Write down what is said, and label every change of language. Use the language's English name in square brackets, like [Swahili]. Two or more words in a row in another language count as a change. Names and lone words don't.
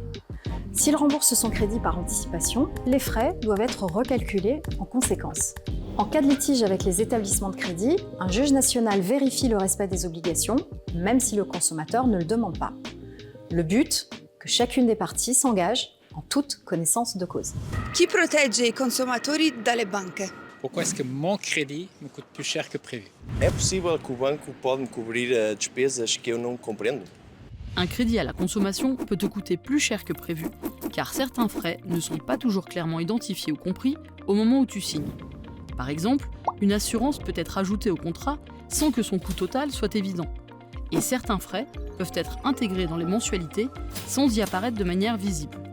[French] S'il rembourse son crédit par anticipation, les frais doivent être recalculés en conséquence. En cas de litige avec les établissements de crédit, un juge national vérifie le respect des obligations, même si le consommateur ne le demande pas. Le but, que chacune des parties s'engage en toute connaissance de cause. [Italian] Chi protegge i consumatori dalle banche? [French] Pourquoi est-ce que mon crédit me coûte plus cher que prévu? [Portuguese] É possível que o banco pode me cobrir despesas que eu não compreendo? [French] Un crédit à la consommation peut te coûter plus cher que prévu, car certains frais ne sont pas toujours clairement identifiés ou compris au moment où tu signes. Par exemple, une assurance peut être ajoutée au contrat sans que son coût total soit évident. Et certains frais peuvent être intégrés dans les mensualités sans y apparaître de manière visible.